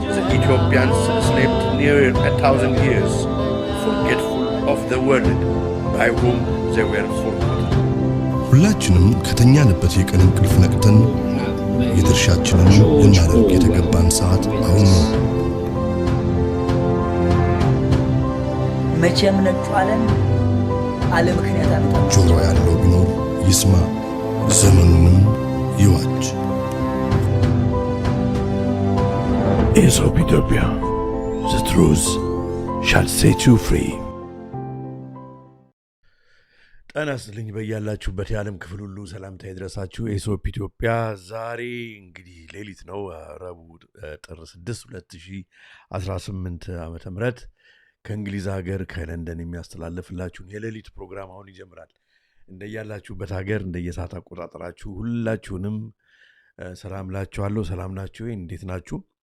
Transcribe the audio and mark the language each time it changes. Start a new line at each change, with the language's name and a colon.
English: Ethiopians slept near 1,000 years, forgetful of the world by whom they were forgotten.
Amharic: ሁላችንም ከተኛንበት የቀን እንቅልፍ ነቅተን የድርሻችንን ልናደርግ የተገባን ሰዓት አሁን ነው። መቼም ነጩ ዓለም አለ ምክንያት አመጣ። ጆሮ ያለው ቢኖር ይስማ፣ ዘመኑንም ይዋጅ።
English: Aesop Ethiopia, the truth shall set you free.
Amharic: ጤና ይስጥልኝ በያላችሁበት የዓለም ክፍል ሁሉ ሰላምታ ይድረሳችሁ። ኤሶፕ ኢትዮጵያ ዛሬ እንግዲህ ሌሊት ነው፣ ረቡዕ ጥር 6 2018 ዓመተ ምህረት ከእንግሊዝ ሀገር ከለንደን የሚያስተላልፍላችሁን የሌሊት ፕሮግራም አሁን ይጀምራል። እንደያላችሁበት ሀገር እንደየሰዓት አቆጣጠራችሁ ሁላችሁንም ሰላም ላችኋለሁ። ሰላም ናችሁ? እንዴት ናችሁ?